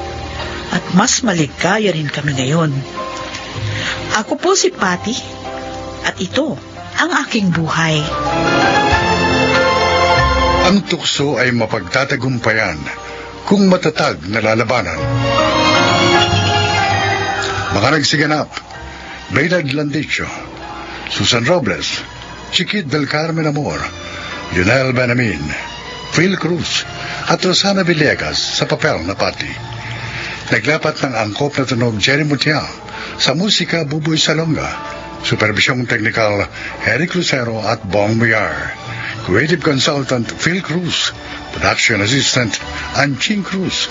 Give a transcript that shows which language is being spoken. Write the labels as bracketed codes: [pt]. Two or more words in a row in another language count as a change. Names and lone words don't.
[tl] At mas maligaya rin kami ngayon. Ako po si Patty, at ito ang aking buhay. Ang tukso ay mapagtatagumpayan kung matatag na lalabanan. Mga nagsiganap: Baylard Landicho, Susan Robles, Chiquit del Carmen Amor, Lionel Benamin, Phil Cruz, at Rosana Villegas sa papel na Patty. Naglapat ng angkop na tunog Jerry Mutia, sa musika Buboy Salonga, supervisyong technical Eric Lucero at Bong Muyar, [en] creative consultant [tl] Phil Cruz, [en] production assistant [tl] Anching Cruz.